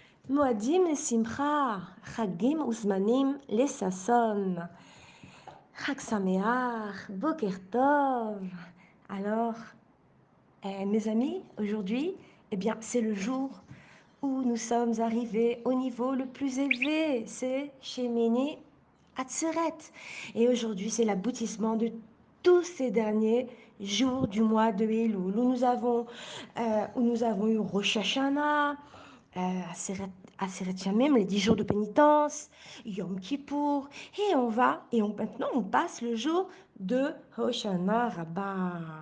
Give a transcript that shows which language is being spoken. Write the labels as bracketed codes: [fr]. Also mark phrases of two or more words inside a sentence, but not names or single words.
[he] מועדים לשמחה, חגים וזמנים לששון. חג שמח, בוקר טוב. [fr] Alors, mes amis, aujourd'hui, eh bien, c'est le jour où nous sommes arrivés au niveau le plus élevé. C'est Shemini Atzeret. Et aujourd'hui, c'est l'aboutissement de tous ces derniers jours du mois de Elul, où nous avons eu Rosh Hashanah, [he] עשרת ימים, [fr] les 10 jours de pénitence, Yom Kippour, maintenant on passe le jour de Hoshana Rabbah.